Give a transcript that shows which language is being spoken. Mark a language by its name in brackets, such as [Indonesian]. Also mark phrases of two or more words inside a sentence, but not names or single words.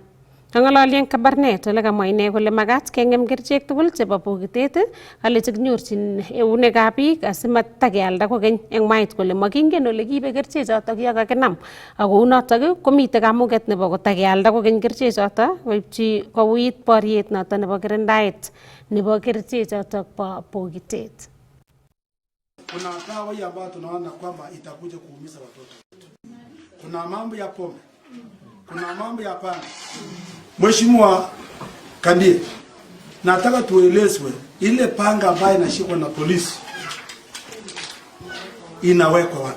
[Kalenjin] Kang'ololien Kabarnet ole kamwa ine kole magat keng'em kerichek tugul chebo bokitet kale chekinyorchin eunekab biik asimatakealda kokeny eng mait kole makingen ole kiibe kerichechoto yo kakinam ako unotok komite kamuget nebo kotakealda kokeny kerichechoto koipchi kouit boriet noto nebo kirindaet nebo kerichechoto bo bokitet. [Swahili] Kuna dawa hii ambayo tunaona kwamba itakuja kuumiza watoto. Kuna mambo ya pombe. Kuna mambo ya panga. Mheshimiwa Kandie, nataka tuelezwe ile panga ambayo inashikwa na polisi inawekwa wapi?